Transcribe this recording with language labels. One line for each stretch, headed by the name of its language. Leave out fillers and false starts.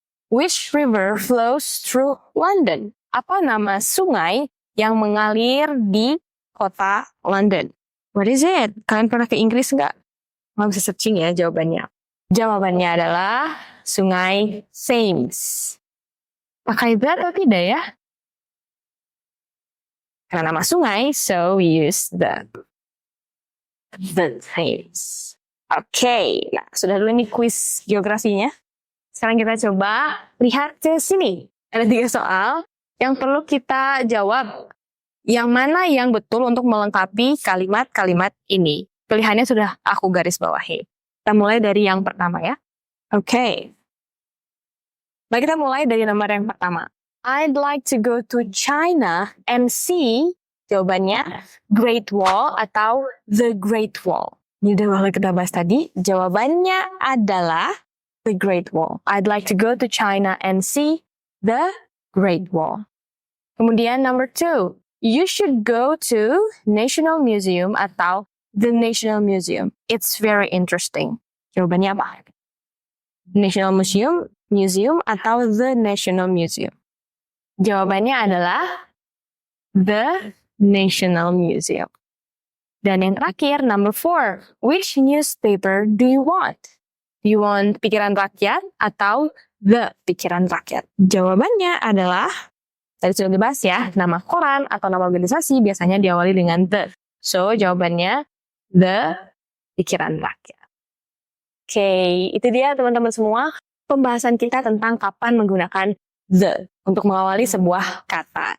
English: Which river flows through London?
Indonesian: Apa nama sungai yang mengalir di kota London?
English: What is it?
Indonesian: Kalian pernah ke Inggris nggak? Nggak bisa searching ya jawabannya. Jawabannya adalah Sungai Thames. Pakai the atau tidak ya? Karena nama sungai,
English: so we use the Thames.
Indonesian: Oke, nah sudah dulu nih quiz geografinya. Sekarang kita coba lihat ke sini. Ada 3 soal yang perlu kita jawab. Yang mana yang betul untuk melengkapi kalimat-kalimat ini? Pilihannya sudah aku garis bawahi. Kita mulai dari yang pertama ya. Oke. Baik, kita mulai dari nomor yang pertama.
English: I'd like to go to China and see,
Indonesian: jawabannya
English: Great Wall
Indonesian: atau
English: The Great Wall.
Indonesian: Ini udah bakal kita bahas tadi. Jawabannya adalah The Great Wall.
English: I'd like to go to China and see The Great Wall.
Indonesian: Kemudian
English: number 2. You should go to National Museum
Indonesian: atau
English: The National Museum. It's very interesting.
Indonesian: Jawabannya apa?
English: National Museum
Indonesian: atau
English: The National Museum?
Indonesian: Jawabannya adalah The National Museum. Dan yang terakhir,
English: number 4. Which newspaper do you want? Do you want Pikiran Rakyat
Indonesian: atau
English: The Pikiran Rakyat?
Indonesian: Jawabannya adalah, tadi sudah dibahas ya, nama koran atau nama organisasi biasanya diawali dengan The. So, jawabannya The Pikiran Rakyat. Oke, itu dia teman-teman semua pembahasan kita tentang kapan menggunakan the untuk mengawali sebuah kata.